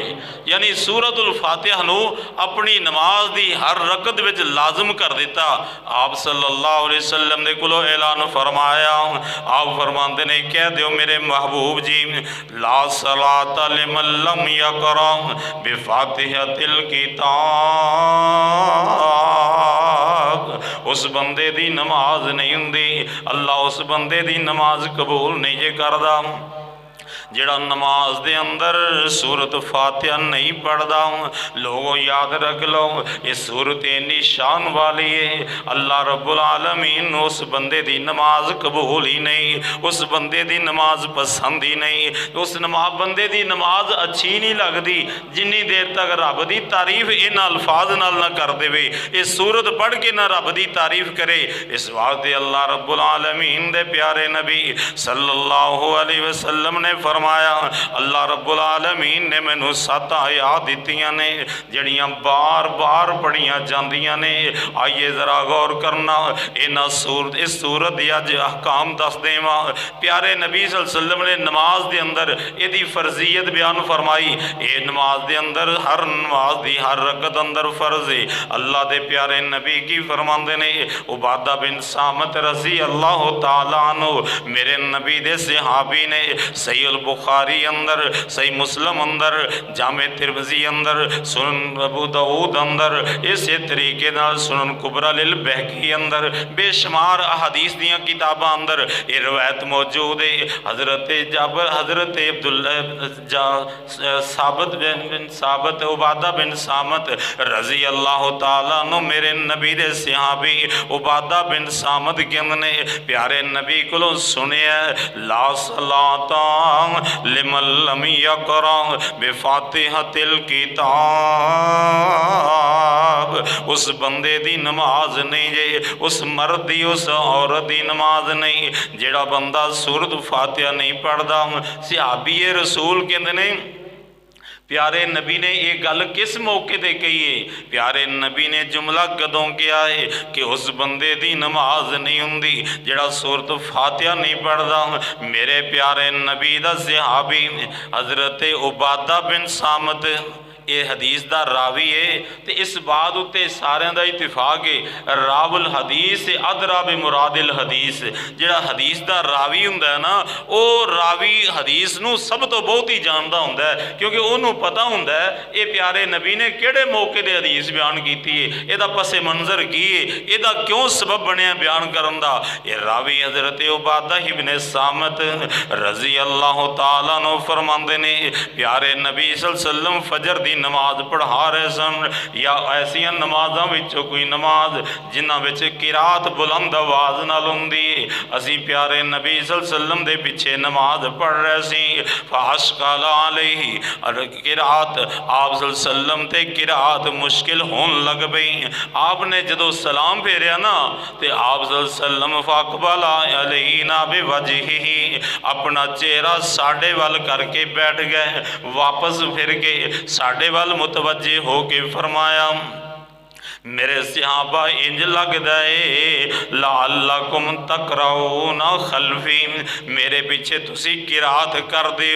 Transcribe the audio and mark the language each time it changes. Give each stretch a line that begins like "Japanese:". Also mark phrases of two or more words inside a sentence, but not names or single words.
Punjabi: یعنی سورۃ الفاتحہ نوں اپنی نماز دی ہر رکعت وچ لازم کر دتا. آپ
Arabic: صلى الله عليه وسلم
Punjabi: نے کولوں اعلان فرمایا، آپ فرماندے نے کہہ دو میرے محبوب جی,
Arabic: لا صلاة لمن لم يقرأ بفاتحة الكتاب.
Punjabi: اس بندے دی نماز نہیں ہندی، اللہ اس بندے دی نماز قبول نہیں جے کردا جہڑا نماز دے اندر سورت فاتحہ نہیں پڑھدا. لوکو یاد رکھ لو اے سورت اینی شان والی ہے, اللہ رب العالمین اس بندے دی نماز قبول ہی نہیں، اس بندے دی نماز پسند ہی نہیں، اس بندے دی نماز چنگی نہیں لگدی جنی دیر تک رب دی تعریف ان الفاظ نال نہ کر دیوے، اس سورت پڑھ کے نہ رب دی تعریف کرے. اس واسطے اللہ رب العالمین دے پیارے نبی
Arabic: صلى الله عليه وسلم
Punjabi: نے فرمایا, اللہ رب العالمین نے مینوں 7 آیات دتیاں نے جہڑیاں بار بار پڑھیاں جاندیاں نے. آئیے ذرا غور کرنا، اس سورت دے اج احکام دس دیواں. پیارے نبی
Arabic: صلى الله عليه وسلم
Punjabi: نے نماز دے اندر ایدی فرضیت بیان فرمائی. اے نماز دے اندر ہر نماز دی ہر رکعت اندر فرض ہے. اللہ دے پیارے نبی دی فرماندے نے، عبادہ بن صامت
Arabic: رضي الله تعالى عنه
Punjabi: میرے نبی دے صحابی نے صحیح بخاری اندر، صحیح مسلم اندر، جامع ترمذی اندر، سنن ابو داؤد اندر، اس طریقے نال سنن کبریٰ للبیہقی اندر بے شمار احادیث دیاں کتاباں اندر اے روایت موجود ہے. حضرت جابر، حضرت عبداللہ ثابت عبادہ بن صامت
Arabic: رضي الله تعالى عنه
Punjabi: میرے نبی دے صحابی عبادہ بن صامت کہندے نے پیارے نبی کولوں سنیا,
Arabic: لا صلاة لمن لم يقرأ بفاتحة الكتاب.
Punjabi: اس بندے دی نماز نہیں جے، اس مرد دی اس عورت دی نماز نہیں جہڑا بندہ سورت فاتحہ نہیں پڑھدا. صحابی رسول کہندے نے پیارے نبی نے اے گل کس موقعے تے کہی ہے? پیارے نبی نے جملہ کدوں کیتا ہے کہ اس بندے دی نماز نہیں ہندی جہڑا سورت فاتحہ نہیں پڑھدا. میرے پیارے نبی دا صحابی حضرت عبادہ بن صامت اے حدیث دا راوی ہے. تو اس بات اتے ساریاں دا اتفاق ہے,
Arabic: راوي الحديث أدرى بمراد الحديث.
Punjabi: جہڑا حدیث دا راوی ہندا ہے نا، او راوی حدیث نوں سب توں بہت ہی جاندا ہندا ہے، کیونکہ اوہناں نوں پتا ہندا ہے اے پیارے نبی نے کہڑے موقعے تے حدیث بیان کیتی ہے، ایہدا پس منظر کی ہے، ایہدا کیوں سبب بنیا بیان کرن دا. اے راوی حضرت عبادہ ابن صامت
Arabic: رضي الله تعالى عنه
Punjabi: فرماندے نے پیارے نبی
Arabic: صلى الله عليه وسلم
Punjabi: فجر دی نماز پڑھا رہے سن، یا ایسیاں نمازاں وچوں کوئی نماز جنہاں وچ قراءت بلند آواز نال ہندی ہے. اسیں پیارے نبی
Arabic: صلى الله عليه وسلم
Punjabi: دے پچھے نماز پڑھ رہے سی,
Arabic: فأشكل عليه
Punjabi: اور قراءت آپ
Arabic: صلى الله عليه وسلم
Punjabi: تے قراءت مشکل ہون لگ پئی. آپ نے جدوں سلام پھیریا نا تے آپ
Arabic: صلى الله عليه وسلم فأقبل علينا بوجهه
Punjabi: اپنا چہرہ ساڈے وَل کر کے بیٹھ گئے، واپس پھر کے ساڈے وَل متوجہ ہو کے فرمایا، میرے صحابہ انج لگدا ہے
Arabic: لعلكم تقرؤون خلفي,
Punjabi: میرے پچھے تسی قراءت کردے او.